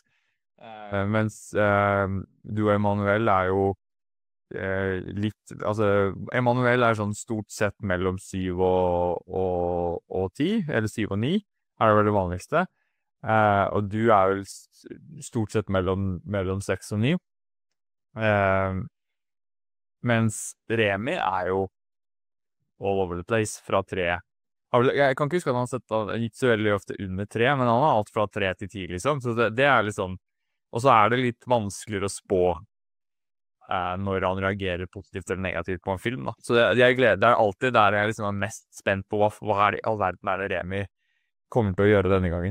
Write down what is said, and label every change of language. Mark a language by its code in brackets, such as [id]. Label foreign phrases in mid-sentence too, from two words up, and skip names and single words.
[no] Mens du og Emanuel er jo litt, altså Emanuel er sånn stort sett mellom 7 og 10, eller 7 og 9 er det vel det vanligste, og du er vel stort sett mellom 6 og 9, mens Remi er jo [en] all over the place [no] fra 3. Jeg kan ikke huske at han har gitt så veldig ofte under 3, men han har alt fra 3 til 10 liksom, så det er litt sånn, og så er det litt vanskeligere å spå når han reagerer positivt eller negativt på en film da. Så det er alltid der jeg liksom er mest spent på hva er det i all verden er det Remi kommer til å gjøre denne gangen.